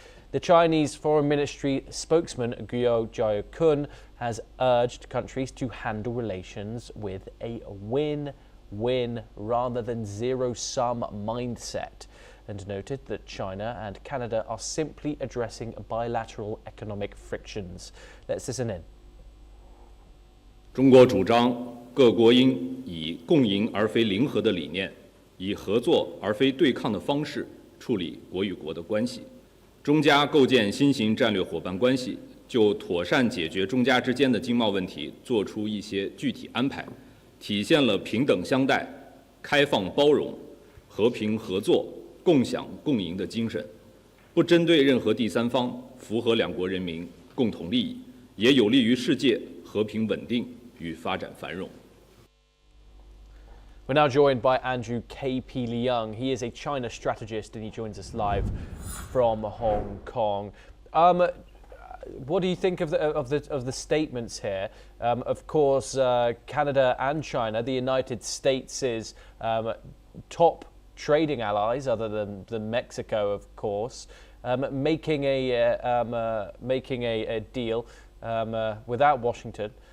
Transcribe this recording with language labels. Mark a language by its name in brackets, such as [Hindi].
[English] The Chinese Foreign Ministry spokesman Guo Jiakun has urged countries to handle relations with a win-win rather than zero-sum mindset, and noted that China and Canada are simply addressing bilateral economic frictions. Let's listen in. [Chinese] 中国主张各国应以共赢而非零和的理念，以合作而非对抗的方式处理国与国的关系。中加构建新型战略伙伴关系，就妥善解决中加之间的经贸问题做出一些具体安排，体现了平等相待、开放包容、和平合作、共享共赢的精神，不针对任何第三方，符合两国人民共同利益，也有利于世界和平稳定与发展繁荣。 [English] We're now joined by Andrew K.P. Leung. He is a China strategist and he joins us live from Hong Kong. What do you think of the statements here? Of course, Canada and China, the United States' top trading allies, other than Mexico, of course, making a deal without Washington.